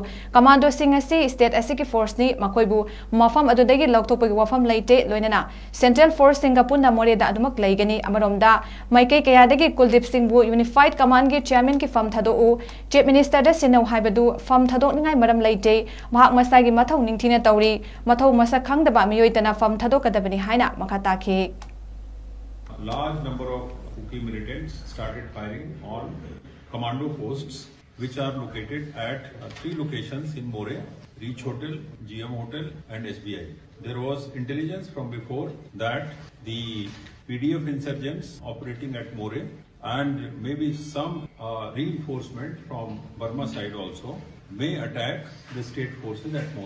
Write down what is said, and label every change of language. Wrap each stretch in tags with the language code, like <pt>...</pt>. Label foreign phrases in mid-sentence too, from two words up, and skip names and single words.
<mni>commando sing asi state asiki force ni makoibu mafam adudagi lauthokpagi wafam leite loinana</mni> <en>central force</en> <mni>singapore na Moreda adumak leigani amaromda maikei kayadagi Kuldip Singbu</mni> <en>unified command</en> <mni>gi chairman ki fam thadou</mni> <en>Chief Minister</en> <mni>da sinau haibadu fam thadok ningai maram leite mahak masagi mathau ningthina tawri mathau masak khangdaba miyoitana fam thadokadabani haina makata ki</mni> <en>large number of Kuki militants started firing on commando posts which are located at 3 locations in More, Reach Hotel, GM Hotel and SBI. There was intelligence from before that the PDF insurgents operating at More and maybe some reinforcement from Burma side also may attack the state forces at More.</en>